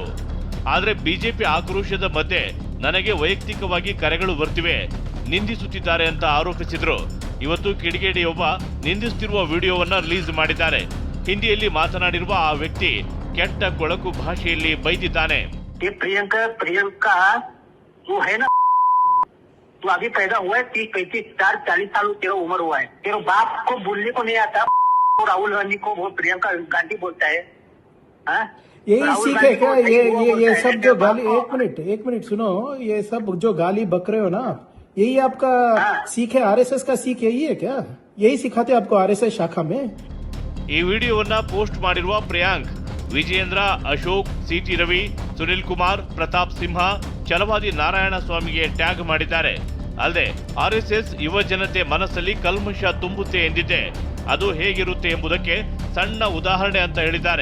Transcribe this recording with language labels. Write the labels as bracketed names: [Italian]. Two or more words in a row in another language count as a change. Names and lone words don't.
[Kannada] ಆದ್ರೆ BJP ಆಕ್ರೋಶದ ಮಧ್ಯೆ ನನಗೆ ವೈಯಕ್ತಿಕವಾಗಿ ಕರೆಗಳು ಬರ್ತಿವೆ, ನಿಂದಿಸುತ್ತಿದ್ದಾರೆ ಅಂತ ಆರೋಪಿಸಿದ್ರು. ಇವತ್ತು ಕಿಡಿಗೇಡಿಯೊಬ್ಬ ನಿಂದಿಸುತ್ತಿರುವ ವಿಡಿಯೋವನ್ನ ರಿಲೀಸ್ ಮಾಡಿದ್ದಾರೆ. ಹಿಂದಿಯಲ್ಲಿ ಮಾತನಾಡಿರುವ ಆ ವ್ಯಕ್ತಿ ಕೆಟ್ಟ ಕೊಳಕು ಭಾಷೆಯಲ್ಲಿ ಬೈದಿದ್ದಾನೆ. [Hindi] प्रियंका तू है ना, तू अभी पैदा हुआ है 30-35 40 साल तेरा उम्र हुआ है, तेरे बाप को बोलने को नहीं आता, राहुल गांधी को वो प्रियंका गांधी बोलता है. यही सीख है क्या? ये सब जो गाली, एक मिनट सुनो, ये सब जो गाली बक रहे हो ना, यही आपका सीख है? RSS का सीख यही है क्या? यही सिखाते आपको RSS शाखा में? [Kannada] ಈ ವಿಡಿಯೋವನ್ನ ಪೋಸ್ಟ್ ಮಾಡಿರುವ ಪ್ರಿಯಾಂಕ್ ವಿಜಯೇಂದ್ರ, ಅಶೋಕ್, CT ರವಿ, ಸುನಿಲ್ ಕುಮಾರ್, ಪ್ರತಾಪ್ ಸಿಂಹ, ಛಲವಾದಿ ನಾರಾಯಣ ಸ್ವಾಮಿಗೆ ಟ್ಯಾಗ್ ಮಾಡಿದ್ದಾರೆ. ಅಲ್ಲದೆ RSS ಯುವ ಜನತೆ ಮನಸ್ಸಲ್ಲಿ ಕಲ್ಮಶ ತುಂಬುತ್ತೆ ಎಂದಿದ್ದೆ, ಅದು ಹೇಗಿರುತ್ತೆ ಎಂಬುದಕ್ಕೆ ಸಣ್ಣ ಉದಾಹರಣೆ ಅಂತ ಹೇಳಿದ್ದಾರೆ.